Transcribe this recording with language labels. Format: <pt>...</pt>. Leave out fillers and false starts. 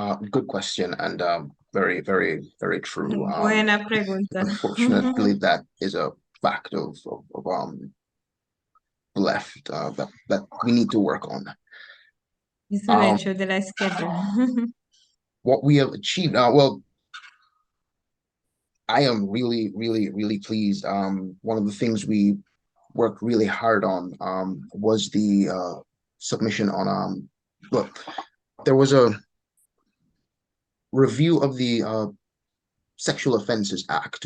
<en>Good question, and very, very, very true.</en> <es>Buena pregunta.</es> <en>Unfortunately, that is a fact of left that we need to work on.</en> <es>Es un hecho de la izquierda.</es> <en>What we have achieved, well, I am really, really, really pleased. One of the things we worked really hard on was the submission on look, there was a review of the Sexual Offences Act.</en>